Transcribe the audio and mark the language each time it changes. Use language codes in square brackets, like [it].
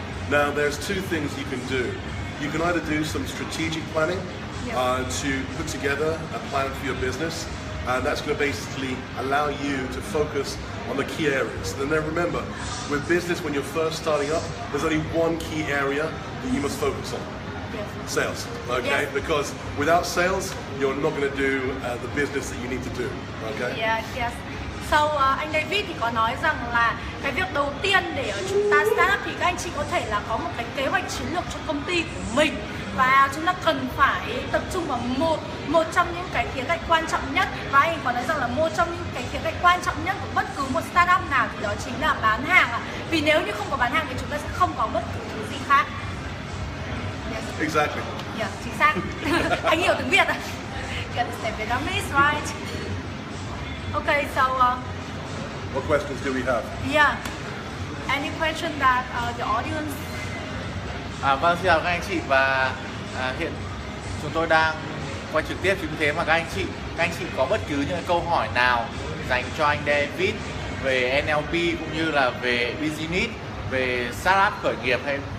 [en] Now, there's two things you can do. You can either do some strategic planning to put together a plan for your business, and that's going to basically allow you to focus on the key areas. And then remember, with business, when you're first starting up, there's only one key area that you must focus on. Sales, okay? Because without sales, you're not going to do the business that you need to do, okay? Yes. [vi] Sau anh David thì có nói rằng là cái việc đầu tiên để chúng ta start up thì các anh chị có thể là có một cái kế hoạch chiến lược cho công ty của mình, và chúng ta cần phải tập trung vào một trong những cái khía cạnh quan trọng nhất, và anh có nói rằng là một trong những cái khía cạnh quan trọng nhất của bất cứ một startup nào thì đó chính là bán hàng ạ. Vì nếu như không có bán hàng thì chúng ta sẽ không có bất cứ thứ gì khác. [en] Exactly. [vi] Yeah, chính xác. Anh hiểu tiếng Việt à? [en] Get the Vietnamese, right? Okay, so what questions do we have? Yeah, any question that the audience? [vi] Vâng, xin chào các anh chị, và hiện chúng tôi đang quay trực tiếp, chính thế mà các anh chị có bất cứ những câu hỏi nào dành cho anh David về NLP cũng như là về business, về startup khởi nghiệp hay